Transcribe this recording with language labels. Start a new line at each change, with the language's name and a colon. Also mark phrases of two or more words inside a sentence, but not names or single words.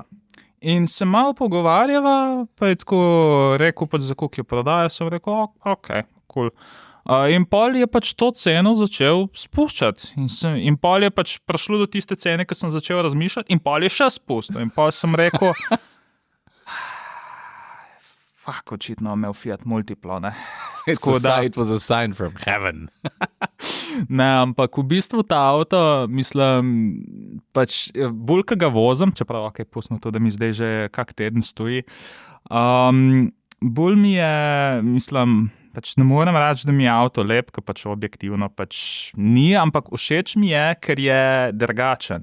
Slovenian: In se malo pogovarjava, pa je tako rekel, pač za koliko je prodaja, sem rekel,
English: ok, cool.
Slovenian: In pol je pač to ceno začel spuščati. In pol je pač prišlo do tiste cene, ki sem začel razmišljati, in pol je še spustil. In pol sem rekel, očitno imel Fiat Multiplo, ne.
English: It was a sign from heaven.
Slovenian: Ne, ampak v bistvu ta avto, mislim, pač bolj, ko ga vozim, čeprav ok, pustimo to, da mi zdaj že kak teden stoji, bolj mi je, mislim, pač ne morem reči, da mi je avto lep, ker pač objektivno pač ni, ampak všeč mi je, ker je drugačen.